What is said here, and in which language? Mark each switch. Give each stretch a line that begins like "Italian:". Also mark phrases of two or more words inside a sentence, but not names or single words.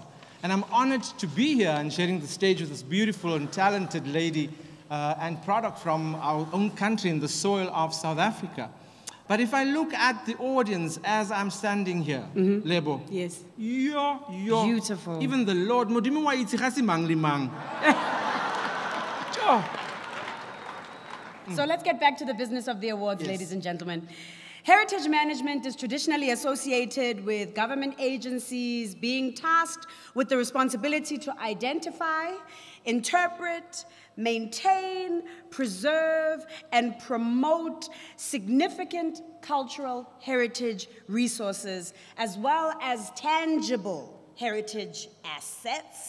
English: And I'm honored to be here and sharing the stage with this beautiful and talented lady and product from our own country in the soil of South Africa. But if I look at the audience as I'm standing here, Lebo. Yes. Beautiful. Even the Lord,
Tswana: Modimo wa itse ga se mang le mang.
English: So let's get back to the business of the awards, yes, ladies and gentlemen. Heritage management is traditionally associated with government agencies being tasked with the responsibility to identify, interpret, maintain, preserve, and promote significant cultural heritage resources, as well as tangible heritage assets.